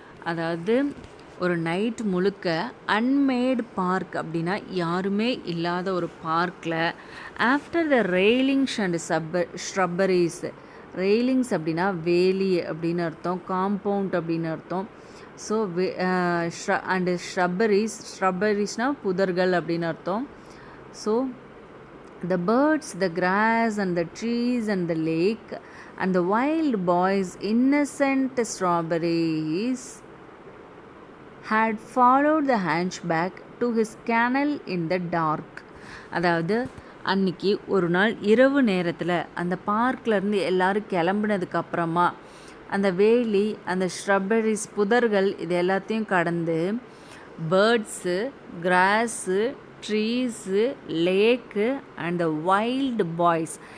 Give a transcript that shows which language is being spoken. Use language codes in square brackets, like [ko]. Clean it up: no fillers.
[ta] அதாவது ஒரு நைட் முழுக்க அன்மேட் பார்க் அப்படின்னா யாருமே இல்லாத ஒரு பார்க்கில், [en] After the railings and shrubberies. [ta] Railings அப்படின்னா வேலி அப்படின்னு அர்த்தம், காம்பவுண்ட் அப்படின்னு அர்த்தம். ஸோ அண்டு ஷ்ரப்பரிஸ்னால் புதர்கள் அப்படின்னு அர்த்தம். [en] So the birds, the grass and the trees and the lake and the wild boys, innocent strawberries, had followed the hunchback to his kennel in the dark. [ta] அதாவது அன்னைக்கு ஒரு நாள் இரவு நேரத்தில் அந்த பார்க்லேருந்து எல்லோரும் கிளம்புனதுக்கு அப்புறமா அந்த வேலி, அந்த ஸ்ட்ராபெரிஸ், புதர்கள், இது எல்லாத்தையும் கடந்து birds, cross, trees, lakh [en] And the wild boys.